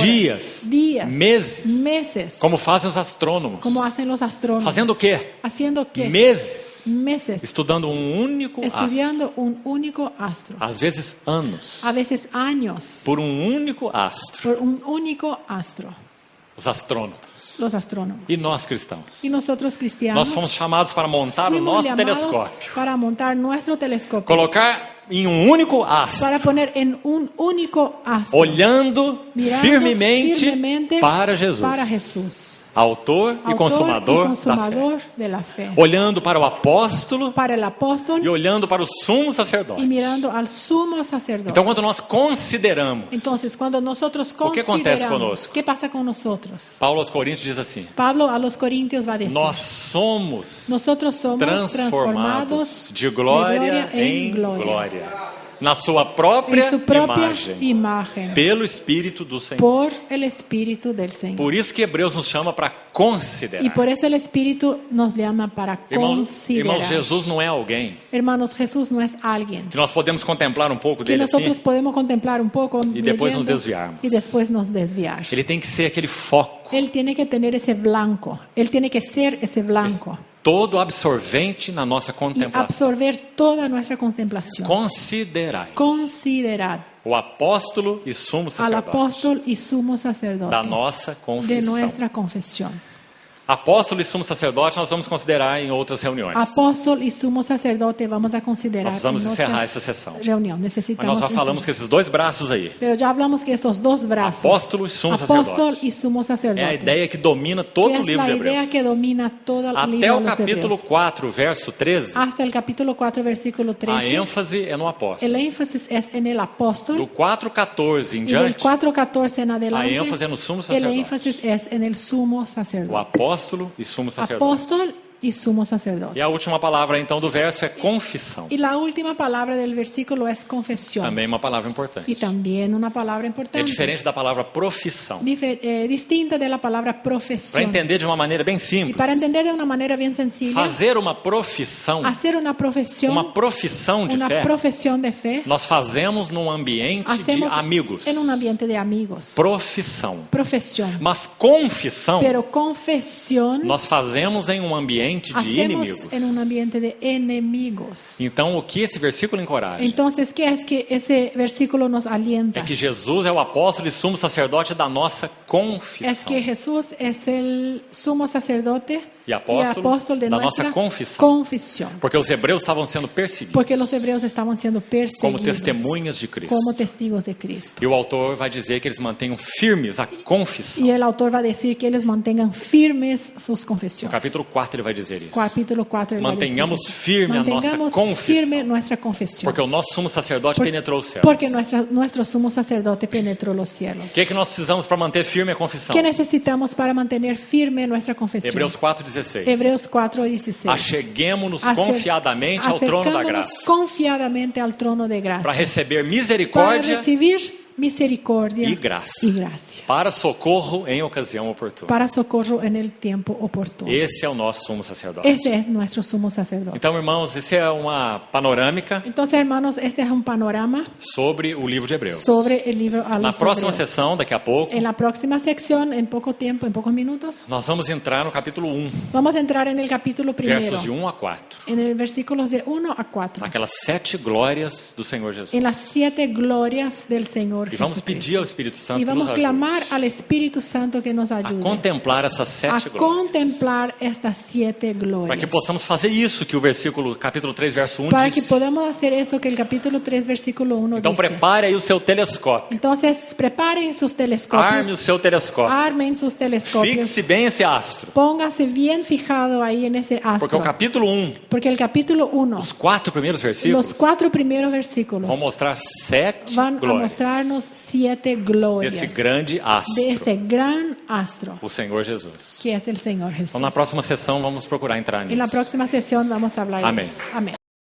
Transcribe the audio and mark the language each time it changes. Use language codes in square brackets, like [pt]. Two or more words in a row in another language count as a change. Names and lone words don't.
[pt] dias, meses, meses, como fazem os astrônomos. [es] como hacen los astrónomos. [pt] Fazendo o quê? [es] Haciendo qué? [pt] Meses, [es] Meses, [pt] estudando um único astro. [es] estudiando un único astro, [pt] Às vezes anos, [es] a veces años, [pt] por um único astro. [es] por un único astro, [pt] Os astrônomos. [es] los astrónomos. [pt] E nós cristãos. [es] Y nosotros cristianos [pt] Nós fomos chamados para montar o [es] fuimos [pt] nosso [es] llamados [pt] telescópio. [es] para montar nuestro telescopio, [pt] Colocar em um único astro. [es] para poner en un único astro, [pt] Olhando [es] mirando [pt] firmemente para Jesus. [es] para Jesús, [pt] Autor e [es] autor [pt] consumador, [es] y consumador [pt] da fé. [es] de la fe, [pt] Olhando para o apóstolo [es] para el apóstol [pt] e olhando para o sumo [es] y [pt] sacerdote. [es] mirando al sumo sacerdote. [pt] Então, quando nós consideramos, [es] Entonces, cuando nosotros [pt] O que acontece [es] consideramos, [pt] conosco? [es] ¿qué pasa con nosotros? [pt] Paulo aos Coríntios diz assim: [es] Pablo a los Corintios va a decir, [pt] nós somos [es] nosotros somos [pt] transformados [es] transformados [pt] de glória em glória, na sua própria [es] en su propia [pt] imagem, [es] imagen, [pt] pelo Espírito do Senhor. [es] por el Espíritu del Señor. [pt] Por isso que Hebreus nos chama para [es] Y [pt] considerar. [es] por eso el Espíritu nos llama para considerar. [pt] Irmãos, Jesus não é alguém [es] Hermanos, Jesús no es alguien [pt] que nós podemos contemplar um pouco [es] que [pt] dele assim. [es] nosotros podemos contemplar un poco Y después nos leyendo, [pt] desviarmos. [es] y después nos desviar. [pt] Ele tem que ser aquele foco, [es] Él tiene que tener ese blanco, él tiene que ser ese blanco [pt] todo absorvente na nossa [es] y [pt] contemplação. [es] absorber toda nuestra contemplación. [pt] Considerai [es] Considerad [pt] o apóstolo e sumo [es] al [pt] sacerdote [es] apóstol y sumo sacerdote [pt] da nossa [es] de [pt] confissão. [es] nuestra confesión. [pt] Apóstolo e sumo sacerdote nós vamos considerar em outras reuniões. [es] Apóstol y sumo sacerdote vamos a considerar [pt] Nós vamos [es] en [pt] encerrar [es] otras [pt] essa sessão. [es] reunión. [pt] Mas [es] Necesitamos [pt] nós já falamos que esses dois braços aí [es] Pero ya hablamos que esos dos brazos, [pt] Apóstolo y sumo [es] apóstol [pt] sacerdote, [es] y sumo sacerdote, [pt] é a ideia que domina todo [es] que [pt] o [es] es [pt] livro [es] la [pt] de [es] idea [pt] Hebreus. [es] que domina todo el [pt] Até [es] libro [pt] o [es] de los [pt] capítulo [es] Hebreos. [pt] 4, verso 13, [es] Hasta el capítulo 4, versículo [pt] a [es] 13, [pt] ênfase é no apóstolo. [es] el énfasis es en el apóstol. [pt] Do 4:14 em [es] Y del [pt] diante, [es] 4:14 en adelante, [pt] a ênfase é no sumo [es] el [pt] sacerdote. [es] énfasis es en el sumo [pt] O [es] sacerdote. [pt] apóstolo e sumo sacerdote. [es] Apóstol y sumo sacerdote. [pt] E a última palavra, então, do verso é confissão. [es] Y la última palabra del versículo es confesión. [pt] Também uma palavra importante. [es] Y también una palabra [pt] É [es] importante. [pt] diferente da palavra profissão. [es] Distinta de la palabra [pt] Para [es] profesión. [pt] entender de uma maneira bem [es] Y [pt] simples, [es] para entender de una manera bien sencilla, [pt] fazer uma profissão, [es] hacer una profesión [pt] de fé, [es] profesión de fe, [pt] nós fazemos num ambiente de [es] hacemos [pt] amigos. [es] en un ambiente de amigos. [pt] Profissão. [es] Profesión. [pt] Mas confissão, [es] Pero confesión [pt] nós fazemos em um ambiente de [es] hacemos [pt] inimigos. [es] en un ambiente de enemigos. [pt] Então, o que esse versículo encoraja [es] Entonces, ¿qué es que ese versículo nos alienta? [pt] é que Jesus é o apóstolo e sumo sacerdote da nossa confissão. [es] Es que Jesús es el sumo sacerdote Y apóstol de [pt] da [es] nuestra [pt] nossa confissão. [es] confesión. [pt] Porque os hebreus estavam sendo perseguidos [es] Porque los hebreos estaban siendo perseguidos [pt] como testemunhas de Cristo. [es] como testigos de Cristo. [pt] E o autor vai dizer que eles mantenham firmes a confissão. [es] Y el autor va a decir que ellos mantengan firmes sus [pt] No [es] confesiones. [pt] capítulo 4 ele vai dizer isso. [es] Capítulo 4 él va a decir [pt] Mantenhamos [es] eso. [pt] firme a nossa [es] Mantengamos [pt] confissão. [es] firme nuestra confesión. [pt] Porque o nosso sumo sacerdote penetrou os céus. [es] Porque nuestro sumo sacerdote penetró los cielos. [pt] O que nós precisamos para manter firme a confissão? [es] ¿Qué necesitamos para mantener firme nuestra confesión? [pt] Hebreus 4:16. Hebreus 4:16. Acheguemo-nos confiadamente ao trono da [es] Acercándonos [pt] graça, [es] confiadamente al trono de [pt] para [es] gracia. [pt] receber [es] Para [pt] misericórdia [es] recibir misericordia [pt] e graça, [es] y gracia. [pt] para socorro em ocasião oportuna. [es] Para socorro en el tiempo oportuno. [pt] Esse é o nosso sumo sacerdote. [es] Ese es nuestro sumo sacerdote. [pt] Então, irmãos, isso é uma panorâmica [es] Entonces, hermanos, este es un panorama [pt] sobre o livro de Hebreus. [es] sobre el libro a [pt] Na [es] los [pt] próxima [es] Hebreos. [pt] sessão, daqui a pouco, [es] En la próxima sección, en poco tiempo, en pocos minutos, [pt] nós vamos entrar no capítulo 1, [es] vamos a entrar en el capítulo primero, [pt] versos de 1 a 4. [es] en el versículos de 1 a 4, [pt] Aquelas 7 glórias do Senhor Jesus. [es] en las 7 glorias del Señor [pt] E vamos [es] Jesucristo. [pt] pedir ao Espírito Santo [es] Y [pt] que nos [es] vamos a [pt] ajude [es] clamar al Espíritu Santo que nos [pt] a [es] ayude [pt] contemplar essas [es] a [pt] 7 glórias. [es] contemplar estas 7 [pt] Para que [es] glorias. [pt] possamos fazer isso que o versículo, capítulo 3, verso 1 [es] Para que [pt] diz. [es] podamos hacer eso que el capítulo 3, versículo 1 [pt] Então [es] dice. [pt] prepare aí o seu telescópio. [es] Entonces, preparen sus [pt] Arme o [es] telescopios, [pt] seu telescópio. [es] armen sus telescopios, [pt] Fixe bem esse astro. [es] póngase bien fijado ahí en ese [pt] Porque [es] astro. [pt] o capítulo 1, [es] Porque el capítulo 1, [pt] os 4 primeiros versículos, [es] los 4 primeros versículos [pt] vão mostrar 7 [es] van a [pt] glórias [es] mostrarnos 7 glorias [pt] desse grande astro, [es] de este gran astro [pt] o Senhor Jesus. [es] que es el Señor Jesús. [pt] Então na próxima sessão vamos procurar entrar [es] En la [pt] nisso. [es] próxima sesión vamos a hablar Amén. de eso. Amén.